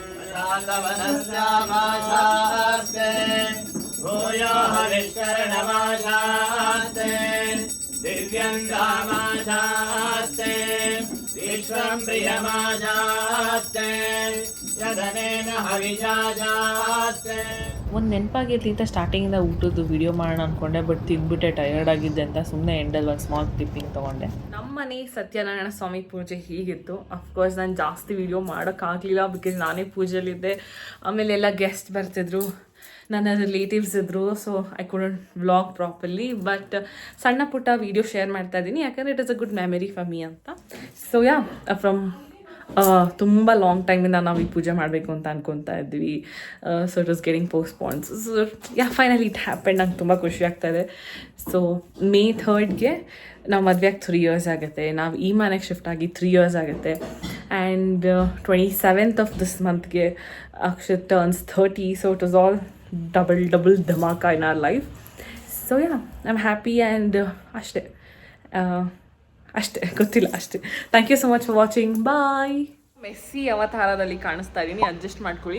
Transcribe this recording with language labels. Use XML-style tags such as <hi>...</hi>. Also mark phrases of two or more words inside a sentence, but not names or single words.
<sa>शान्तमनस्यामाशास्ते भूयो हरिशरणमाशास्ते दिव्यं रामाशास्ते विश्वं प्रियमाशास्ते यदनेन हविषाशास्ते</sa> <kn>ಒಂದು ನೆನಪಾಗಿರ್ಲಿ ಅಂತ ಸ್ಟಾರ್ಟಿಂಗಿಂದ ಊಟದ್ದು ವಿಡಿಯೋ ಮಾಡೋಣ ಅಂದ್ಕೊಂಡೆ, ಬಟ್ ತಿಂದ್ಬಿಟ್ಟೆ ಟಯರ್ಡ್ ಆಗಿದ್ದೆ ಅಂತ ಸುಮ್ಮನೆ ಎಂಡಲ್ಲಿ ಒಂದು</kn> <en>small clipping</en> <kn>ತೊಗೊಂಡೆ. ನಮ್ಮ ಮನೆ ಸತ್ಯನಾರಾಯಣ ಸ್ವಾಮಿ ಪೂಜೆ ಹೀಗಿತ್ತು. ಅಫ್ಕೋರ್ಸ್ ನಾನು ಜಾಸ್ತಿ ವಿಡಿಯೋ ಮಾಡೋಕ್ಕಾಗಲಿಲ್ಲ, ಬಿಕಾಸ್ ನಾನೇ ಪೂಜೆಯಲ್ಲಿದ್ದೆ. ಆಮೇಲೆ ಎಲ್ಲ ಗೆಸ್ಟ್ ಬರ್ತಿದ್ರು, ನನ್ನ ರಿಲೇಟಿವ್ಸ್ ಇದ್ದರು,</kn> <en>so I couldn't vlog properly.</en> <kn>ಬಟ್ ಸಣ್ಣ ಪುಟ್ಟ ವೀಡಿಯೋ ಶೇರ್ ಮಾಡ್ತಾ ಇದ್ದೀನಿ, ಯಾಕಂದರೆ</kn> <en>it is a good memory for me</en> <kn>ಅಂತ.</kn> <en>so yeah, from</en> <kn>ತುಂಬ ಲಾಂಗ್ ಟೈಮಿಂದ ನಾವು ಈ ಪೂಜೆ ಮಾಡಬೇಕು ಅಂತ ಅನ್ಕೊತಾ ಇದ್ವಿ.</kn> <en>So it was getting postponed. So yeah, finally it happened.</en> <kn>ನಂಗೆ ತುಂಬ ಖುಷಿ ಆಗ್ತಾಯಿದೆ. ಸೊ May 3rd ನಾವು ಮದುವೆಯಾಗಿ 3 years ಆಗುತ್ತೆ. ನಾವು ಈ ಮನೆಗೆ ಶಿಫ್ಟ್ ಆಗಿ 3 years ಆಗುತ್ತೆ.</kn> <en>and 27th of this monthಗೆ ಅಕ್ಷತ್ turns 30. so it was all double dhamaka in our life. so yeah, I am happy and</en> <kn>ಅಷ್ಟೇ ಗೊತ್ತಿಲ್ಲ ಅಷ್ಟೇ.</kn> <en>Thank you so much for watching. Bye.</en> <kn>ಮೆಸ್ಸಿ ಅವತಾರದಲ್ಲಿ ಕಾಣಿಸ್ತಾ ಇದ್ದೀನಿ, ಅಡ್ಜಸ್ಟ್ ಮಾಡ್ಕೊಳ್ಳಿ.</kn>